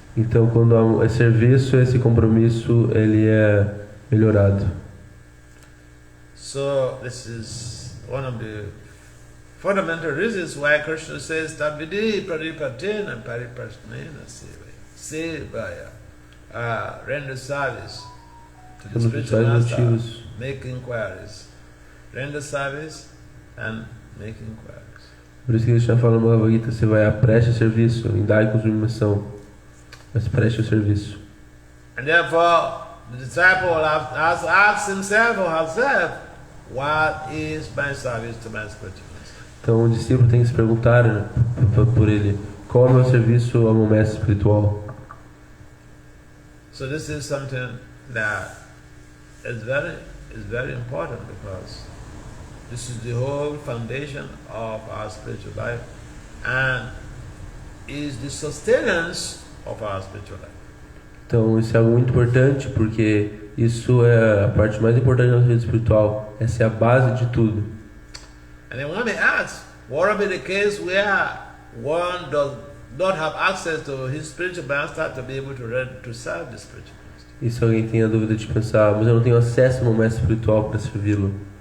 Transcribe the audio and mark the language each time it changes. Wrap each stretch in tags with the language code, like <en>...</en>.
<pt>Então quando há serviço, esse compromisso ele é melhorado.</pt> <en>So this is one of the fundamental reasons why Krishna says Tabidi Pradipatena Pariprasnena Sevaya. Render service to the spiritual master, make inquiries. Render service and make inquiries.</en> <pt>Por isso que ele está falando no Bhagavad Gita, você vai preste serviço, indague com submissão, mas preste o serviço.</pt> <en>And therefore the disciple has asked himself or herself, what is my service to my spiritual master?</en> <pt>Então o discípulo tem que se perguntar, né, por ele, qual é o meu serviço ao meu mestre espiritual?</pt> <en>So this is something that is very important, because this is the whole foundation of our spiritual life and is the sustenance of our spiritual life.</en> <pt>Então isso é algo muito importante, porque isso é a parte mais importante da nossa vida espiritual. Essa é a base de tudo.</pt> <en>And then one may ask, what will be the case where one does not have access to his spiritual master to be able to serve the spiritual master?</en> <pt>E se alguém tem a dúvida de pensar, mas eu não tenho acesso ao meu mestre espiritual para servi-lo?</pt>